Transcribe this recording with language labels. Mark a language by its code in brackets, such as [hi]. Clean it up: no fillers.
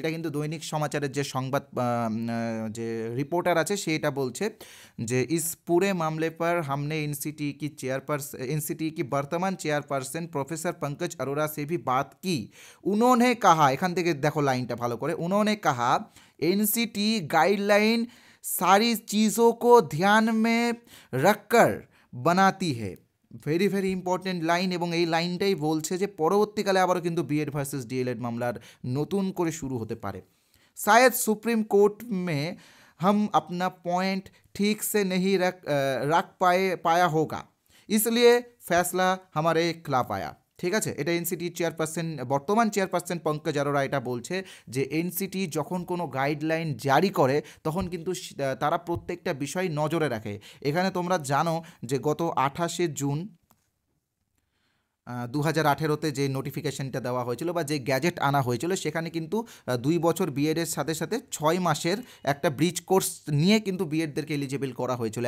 [bn] এটা কিন্তু দৈনিক সমাচারের যে সংবাদ যে রিপোর্টার আছে সেটা বলছে যে [hi] ইস পুরে মামলে পর हमने एनसीटी की वर्तमान चेयरपर्सन प्रोफेसर पंकज अरोरा से भी बात की। उन्होंने कहा, [bn] এখান থেকে দেখো লাইনটা ভালো করে, [hi] उन्होंने कहा एनसीटी गाइडलाइन सारी चीज़ों को ध्यान में रखकर बनाती है। [bn] ভেরি ভেরি ইম্পর্টেন্ট লাইন, এবং এই লাইনটাই বলছে যে পরবর্তীকালে আবারও কিন্তু বিএড ভার্সেস ডিএলএড মামলার নতুন করে শুরু হতে পারে। [hi] शायद सुप्रीम कोर्ट में हम अपना पॉइंट ठीक से नहीं रख पाया होगा, इसलिए फैसला हमारे खिलाफ आया। [bn] ঠিক আছে, এটা এনসিটির চেয়ারপারসন, বর্তমান চেয়ারপারসন পঙ্কজ অরোরা এটা বলছে যে এনসিটি যখন কোনো গাইডলাইন জারি করে তখন কিন্তু তারা প্রত্যেকটা বিষয় নজরে রাখে। এখানে তোমরা জানো যে গত 28শে জুন 2018-তে যে নোটিফিকেশনটা দেওয়া হয়েছিল বা যে গ্যাজেট আনা হয়েছিল, সেখানে কিন্তু 2 বছর বিএডের সাথে সাথে 6 মাসের একটা ব্রিজ কোর্স নিয়ে কিন্তু বিএডদেরকে এলিজিবল করা হয়েছিল।